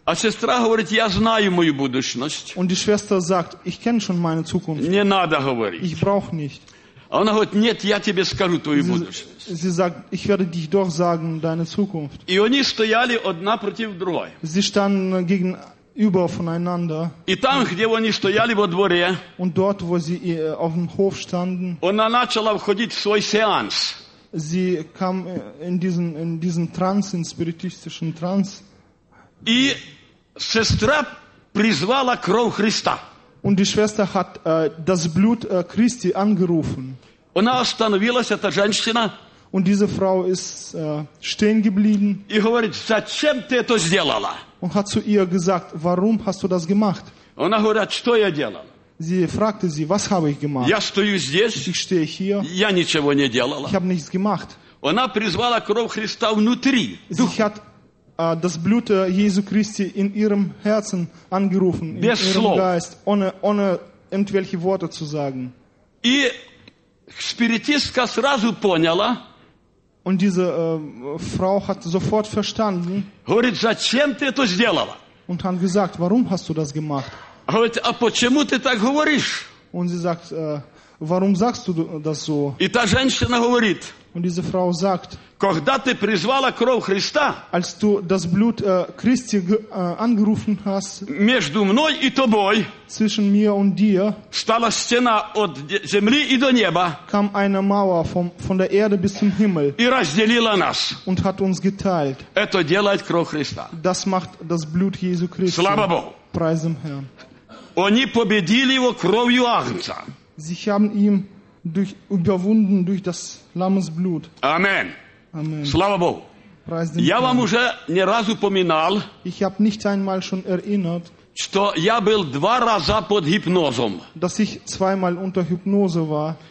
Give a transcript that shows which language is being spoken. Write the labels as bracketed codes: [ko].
[ru] А сестра говорить, я знаю мою будущность. [de] Und die Schwester sagt, ich kenne schon meine Zukunft. [ru] Не надо говорить. [de] Ich brauch nicht. [ru] А вона говорить, нет, я тебе скажу твою будущность. [de] Sie sagt, ich werde dich doch sagen, deine Zukunft. [uk] І вони стояли одна против другої. [de] Sie standen gegen über voneinander. [ru] И там, где вони стояли во дворе, [de] und dort, wo sie auf dem Hof standen, [ru] вона начала входити в свой сеанс. [de] Sie kam in diesen транс, in [ru] спиритистичен транс. [uk] І сестра призвала кров Христа. [de] Und die Schwester hat das Blut Christi angerufen. [ru] Вона остановилась, эта женщина. [de] Und diese Frau ist stehen geblieben. [ru] И говорит, зачем ты это сделала? [de] Und hat zu ihr gesagt, warum hast du das gemacht? [ru] Она говорит, что я делал? [de] Sie fragte sie, was habe ich gemacht? [ru] Я стою здесь. [de] Ich stehe hier. [ru] Я ничего не делала. [de] Ich habe nichts gemacht. [ru] Она призвала кровь Христа внутри. [de] Sie hat das Blut Jesu Christi in ihrem Herzen angerufen, [ru] без [de] in ihrem [ru] слов. [de] Geist, ohne irgendwelche Worte zu sagen. [ru] И спиритистка сразу поняла. [de] Und diese Frau hat sofort verstanden. [ru] Говорит, зачем ты это сделала? [de] Und hat gesagt, warum hast du das gemacht? [ru] Говорит, а почему ты так говоришь? [de] Und sie sagt, warum sagst du das so? [ru] И та женщина говорит. [de] Und diese Frau sagt. [ru] Когда ты призвала кровь Христа? [de] Als du das Blut Christi angerufen hast. [ru] Между мной и тобой. [de] Zwischen mir und dir. [ru] Стала стена от земли и до неба. [de] Kam eine Mauer von der Erde bis zum Himmel. [ru] И разделила нас. [de] Und hat uns geteilt. [ru] Это делает кровь Христа. [de] Das macht das Blut Jesu Christi. [ru] Слава Богу. [de] Preis dem Herrn. [ru] Они победили его кровью Агнца. [de] Sie haben ihm überwunden durch das Lammes Blut. Amen. Amen. [ru] Слава Богу. [de] Preis dem [ru] Я [de] Herrn. [ru] Вам уже не раз упоминал, [de] ich habe nicht einmal schon erinnert, [ru] что я был два раза под гипнозом. [de] Dass ich zweimal unter Hypnose war.